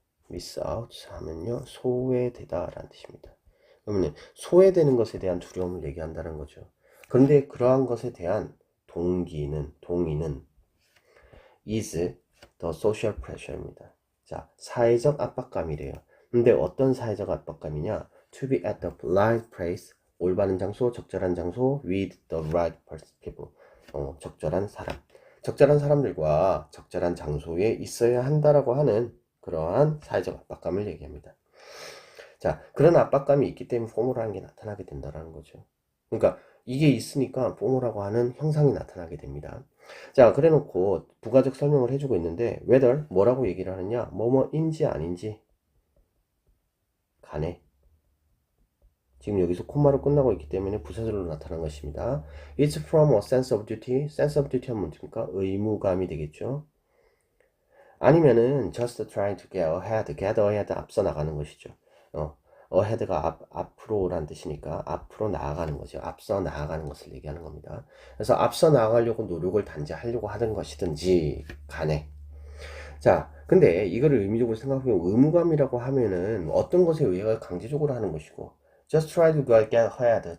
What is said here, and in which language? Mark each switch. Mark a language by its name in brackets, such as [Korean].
[English] miss out [Korean] 하면요, 소외되다 라는 뜻입니다. 그러면 소외되는 것에 대한 두려움을 얘기한다는 거죠. 그런데 그러한 것에 대한 동의는 [English] is the social pressure [Korean] 입니다. 자, 사회적 압박감이래요. 근데 어떤 사회적 압박감이냐? [English] To be at the right place, [Korean] 올바른 장소, 적절한 장소, [English] with the right people, [Korean] 적절한 사람. 적절한 사람들과 적절한 장소에 있어야 한다라고 하는 그러한 사회적 압박감을 얘기합니다. 자, 그런 압박감이 있기 때문에 포모라는 게 나타나게 된다는 거죠. 그러니까 이게 있으니까 포모라고 하는 형상이 나타나게 됩니다. 자, 그래 놓고 부가적 설명을 해주고 있는데 [English] whether [Korean] 뭐라고 얘기를 하느냐, 뭐뭐인지 아닌지 간에, 지금 여기서 콤마로 끝나고 있기 때문에 부사절로 나타난 것입니다. [English] It's from a sense of duty. sense of duty [Korean] 하면 뭡니까? 의무감이 되겠죠. 아니면은 [English] just trying to get ahead, [Korean] 앞서 나가는 것이죠. ahead가 앞으로란 뜻이니까 앞으로 나아가는 거죠. 앞서 나아가는 것을 얘기하는 겁니다. 그래서 앞서 나아가려고 노력을 단지하려고 하는 것이든지 간에. 자, 근데 이거를 의미적으로 생각해보면 의무감이라고 하면은 어떤 것에 의해 강제적으로 하는 것이고, [English] just try to get ahead.